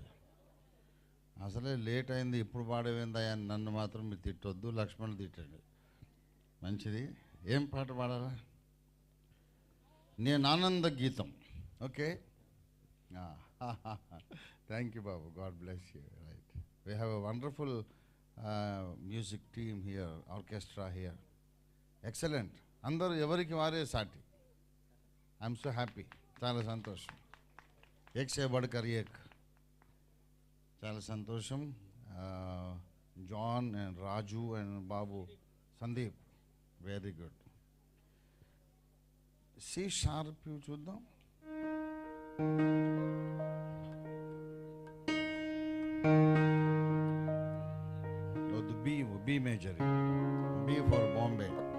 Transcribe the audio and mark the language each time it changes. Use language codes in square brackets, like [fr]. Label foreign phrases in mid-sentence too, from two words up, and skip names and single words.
[te] అసలే లేట్ అయింది, ఇప్పుడు పాడవేందా అని నన్ను మాత్రం మీరు తిట్టొద్దు, లక్ష్మణ్ తిట్టండి. మంచిది. ఏం పాట పాడాలా? నేను ఆనంద గీతం. [en] okay, thank you బాబు, God bless you. right, we have a wonderful music team here, orchestra here. [te] ఎక్సలెంట్. అందరూ ఎవరికి వారే సాటి. [en] I'm so happy, [te] చాలా సంతోషం. [hi] एक से बढ़कर एक. [te] చాలా సంతోషం. జాన్ అండ్ రాజు అండ్ బాబు సందీప్, [en] very good. C sharp [te] చూద్దాం. [en] B major, B for Bombay.